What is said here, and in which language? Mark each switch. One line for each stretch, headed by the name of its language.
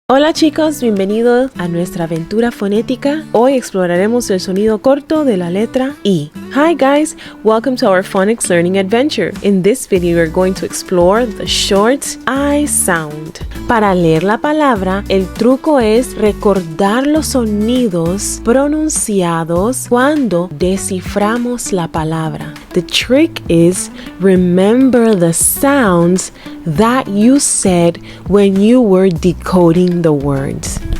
Spanish: Hola chicos, bienvenidos a nuestra aventura fonética. Hoy exploraremos el sonido corto de la letra I.
English: Hi guys, welcome to our phonics learning adventure. In this video we're going to explore the short I sound.
Spanish: Para leer la palabra, el truco es recordar los sonidos pronunciados cuando desciframos la palabra.
English: The trick is remember the sounds that you said when you were decoding the words.